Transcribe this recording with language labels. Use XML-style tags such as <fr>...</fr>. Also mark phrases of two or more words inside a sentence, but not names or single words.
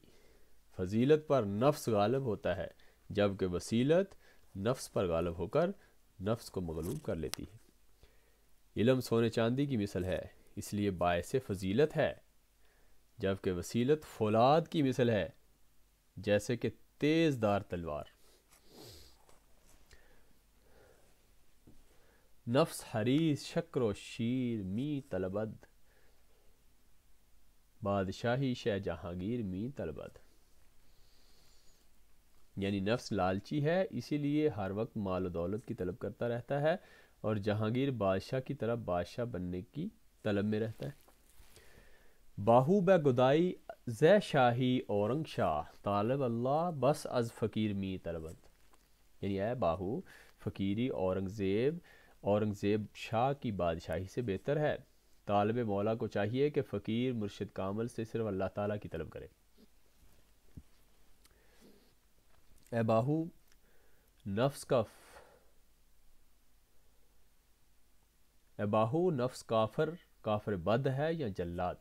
<ur>فضیلت پر نفس غالب ہوتا ہے، جبکہ وسیلت نفس پر غالب ہو کر نفس کو مغلوب کر لیتی ہے۔ علم سونے چاندی کی مثل ہے، اس لیے باعث فضیلت ہے، جبکہ وسیلت فولاد کی مثل ہے، جیسے کہ تیز دار تلوار۔</ur> <fa>نفس حریص شکر و شیر می طلبد، بادشاہی شہ جہانگیر می طلبد،</fa> <ur>یعنی نفس لالچی ہے، اسی لیے ہر وقت مال و دولت کی طلب کرتا رہتا ہے، اور جہانگیر بادشاہ کی طرح بادشاہ بننے کی طلب میں رہتا ہے۔</ur> <fa>باہو بے گدائی زے شاہی اورنگ شاہ، طالب اللہ بس از فقیر می طلبد،</fa> <ur>یعنی اے باہو، فقیری اورنگزیب شاہ کی بادشاہی سے بہتر ہے۔ طالب مولا کو چاہیے کہ فقیر مرشد کامل سے صرف اللہ تعالیٰ کی طلب کرے۔ اے باہو، نفس کا اے باہو نفس کافر بد ہے یا جلاد؟</ur>